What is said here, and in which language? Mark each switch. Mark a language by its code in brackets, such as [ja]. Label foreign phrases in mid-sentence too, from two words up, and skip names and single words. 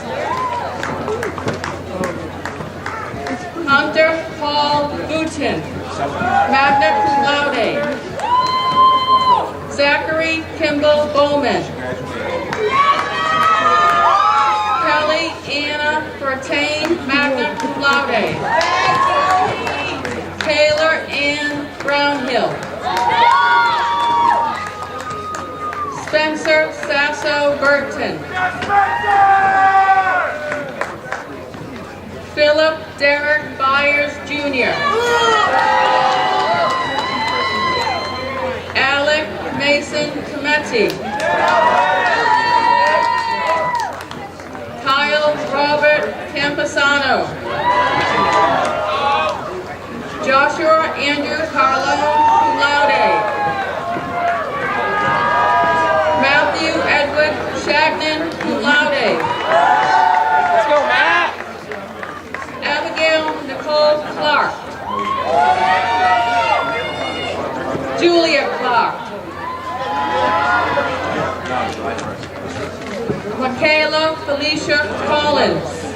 [en] Hunter Paul Boutin, [la] magna cum laude, [en] Zachary Kimball Bowman, Kelly Anna Bertain, [la] magna cum laude, [en] Taylor Ann Brownhill, Spencer Sasso Burton, Philip Derek Byers Jr., Jason Cometti. Kyle Robert Camposano. Joshua Andrew Carlo, [la] cum laude. [en] Matthew Edward Shagnon, [la] cum laude. [en] Let's go, Matt! Abigail Nicole Clark. Julia Clark. Michaela Felicia Collins.